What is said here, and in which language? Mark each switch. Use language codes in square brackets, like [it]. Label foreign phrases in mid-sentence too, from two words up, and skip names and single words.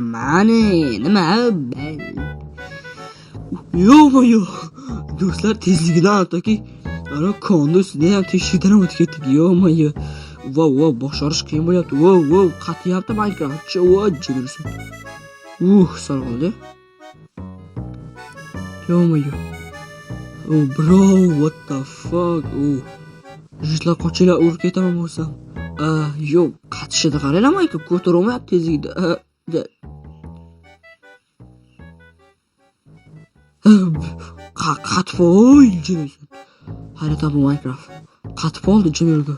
[uz] Mana nima? Yo'q. Do'stlar, tezligidan hattoki ana konda ustidan ham teshikdan o'tib ketdik. Yo'q. Wow, boshqarish qiyin bo'lyapti. Wow, qatyapti Minecraft. Jidursin. Sal qoldi. Yo'q. [en] Bro, what the fuck? [uz] Jitlar qochinglar, urib ketaman bo'lsam. Yo'q, qatishida qaranglar, Minecraft ko'tarolmayapti tezlikda. Qatib jidursin. Hayrat bu Minecraft. Qatib oldi jidurgur.